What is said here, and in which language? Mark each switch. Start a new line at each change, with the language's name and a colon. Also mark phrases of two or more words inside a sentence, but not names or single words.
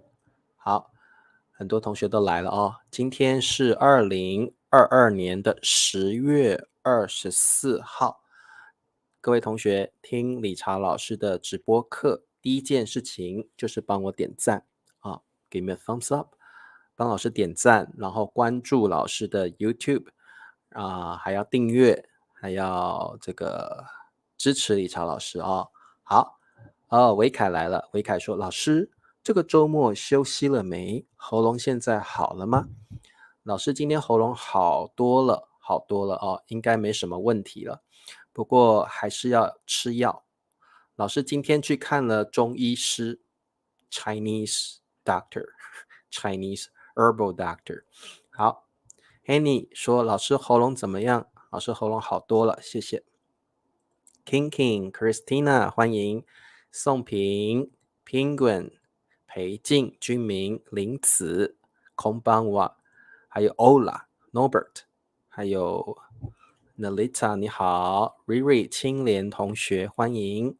Chinese: 好，很多同学都来了哦。今天是2022年的10月24号。各位同学，听理查老师的直播课，第一件事情就是帮我点赞啊 ，
English: give me a thumbs up，
Chinese: 帮老师点赞，然后关注老师的 YouTube 还要订阅，还要这个支持理查老师哦。好，维凯来了，维凯说：“老师，这个周末休息了没？喉咙现在好了吗？” 老师今天喉咙好多了，好多了哦，应该没什么问题了。不过还是要吃药。老师今天去看了中医师
English: Chinese doctor Chinese herbal doctor。
Chinese: 好 Henny 说老师喉咙怎么样？老师喉咙好多了，谢谢。King Christina 欢迎。宋平 Penguin 裴静君明林子空邦瓦，还有 Ola Norbert， 还有Nalita 你好 Riri 青莲同学欢迎。